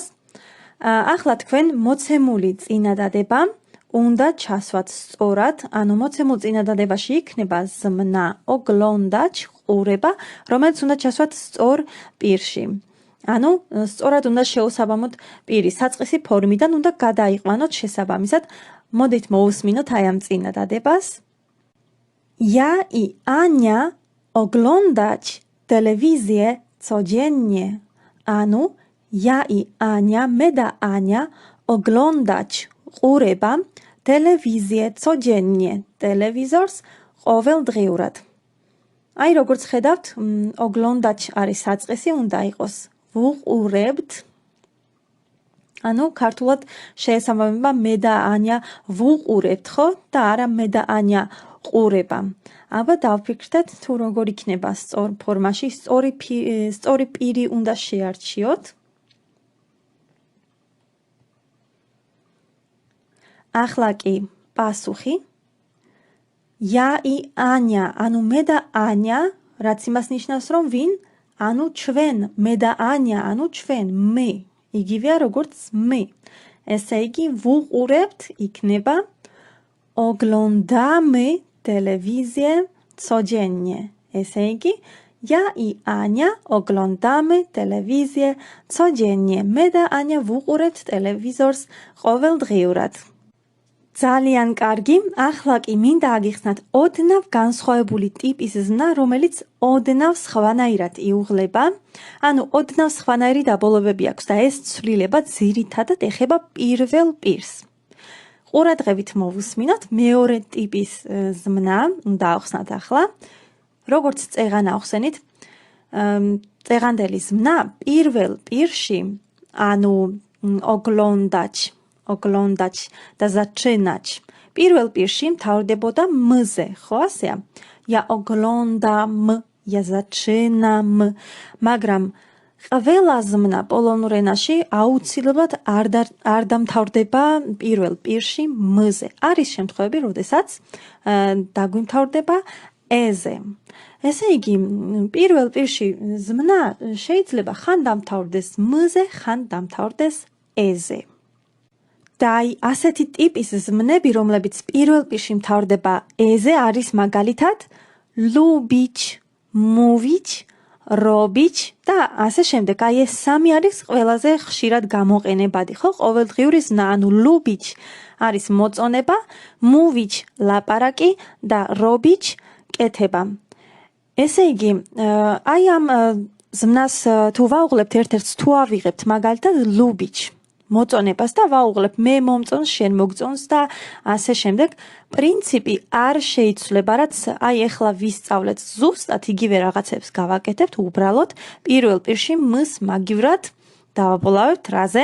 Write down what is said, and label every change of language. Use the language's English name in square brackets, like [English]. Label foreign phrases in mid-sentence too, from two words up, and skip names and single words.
[Georgian] ახლა თქვენ მოცემული წინადადება უნდა ჩასვათ სწორად, ანუ მოცემულ წინადადებაში იქნება ზმნა oglądać, ყურება, რომელიც უნდა ჩასვათ სწორ პირში. ანუ სწორად უნდა შეუსაბამოთ პირი, საწყისი ფორმიდან უნდა გადაიყვანოთ შესაბამისად. მოდით მოусმინოთ აი ამ წინადადებას. [Polish] Ja i Ania oglądać telewizję codziennie. ანუ ja i Ania, [Georgian] მე და Ania oglądać ყურება [Polish] telewizję codziennie, [Georgian] ტელევიზორს ყოველდღიურად. აი როგორც ხედავთ, oglądać არის საწყისი, უნდა იყოს ვუყურებთ. ანუ ქართულად შეესაბამება მე და Ania ვუყურებთ, ხო? და არა მე და Ania ყურება. აბა დავფიქრდეთ თუ როგორ იქნება სწორ ფორმაში, სწორი პირი უნდა შეარჩიოთ. ახლა კი პასუხი. [Polish] Ja i Ania, [Georgian] ანუ მე და Ania, რაც იმას ნიშნავს, რომ ვინ? ანუ ჩვენ, მე და Ania, ანუ ჩვენ, მე. იგივეა როგორც მე. ესე იგი, ვუყურებთ იქნება [Polish] oglądamy telewizję codziennie. [Georgian] ესე იგი, [Polish] ja i Ania oglądamy telewizję codziennie. [Georgian] მე და Ania ვუყურებთ ტელევიზორს ყოველდღიურად. ძალიან კარგი. ახლა კი მინდა აგიხსნათ ოდნავ განსხვავებული ტიპის ზმნა, რომელიც ოდნავ სხვანაირად იუღლება. ანუ ოდნავ სხვანაირი დაბოლოებები აქვს და ეს ცვლილება ძირითადად ეხება პირველ პირს. ყურადღებით მოვუსმინოთ მეორე ტიპის ზმნა, უნდა ავხსნათ ახლა. როგორც წეღან ავხსენით, წეღანდელი ზმნა პირველ პირში, ანუ [Polish] oglądać oglądać [Georgian] და zaczynać. პირველ პირში მთავრდებოდა m-ზე, ხო ასეა? [Polish] Ja oglądam, ja zaczynam, [Georgian] მაგრამ ყველა ზმნა პოლონურ ენაში აუცილებლად არ დამთავრდება პირველ პირში m-ზე. არის შემთხვევები, როდესაც დაგვიმთავრდება e-ზე. ესე იგი, პირველ პირში ზმნა შეიძლება ხან დამთავრდეს m-ზე, ხან დამთავრდეს e-ზე. და აი ასეთი ტიპის ზმნები, რომლებიც პირველ პირში მთავრდება e-ზე, არის მაგალითად [Polish] lubić, mówić, robić [Georgian] და ასე შემდეგ. აი ეს სამი არის ყველაზე ხშირად გამოყენებადი, ხო? ყოველდღიური ზმნა, ანუ lubić არის მოწონება, mówić ლაპარაკი და robić კეთება. ესე იგი, აი ამ ზმნას თუ ვაუღლებთ ერთ-ერთს, თუ ავიღებთ მაგალითად lubić მოწონებას და ვაუღლებ მე მომწონს, შენ მოგწონს და ასე შემდეგ, პრინციპი არ შეიცვლება, რაც აი ეხლა ვისწავლეთ ზუსტად იგივე რაღაცებს გავაკეთებთ, უბრალოდ პირველ პირში მს მაგივრად დავაბოლავებთ რაზე?